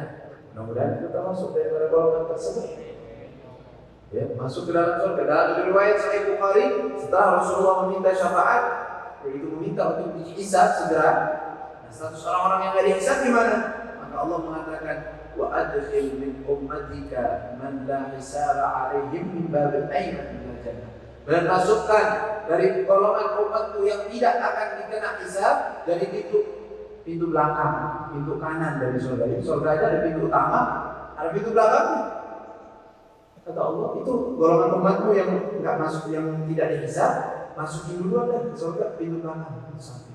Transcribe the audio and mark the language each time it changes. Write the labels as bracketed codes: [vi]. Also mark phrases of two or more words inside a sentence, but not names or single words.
[id] Mudah-mudahan kita masuk dari golongan tersebut. Ya, masuk ke dalam surga. Dalam riwayat Sahih Bukhari, setelah Rasulullah meminta syafaat, yaitu meminta untuk dihisab segera. Nah, status orang-orang yang tidak dihisab gimana? Maka Allah mengatakan, [ar] وأدخل من أمتك من لا حساب عليهم من باب الأيمن إلى الجنة. [id] Dan masukkan dari golongan umatku yang tidak akan dikena hisab dari pintu belakang, pintu kanan dari surga. Jadi surga aja ada pintu utama, ada pintu belakang. Kata Allah, itu golongan umatku yang enggak masuk, yang tidak dihisab, masukin dulu ada surga pintu belakang, pintu samping.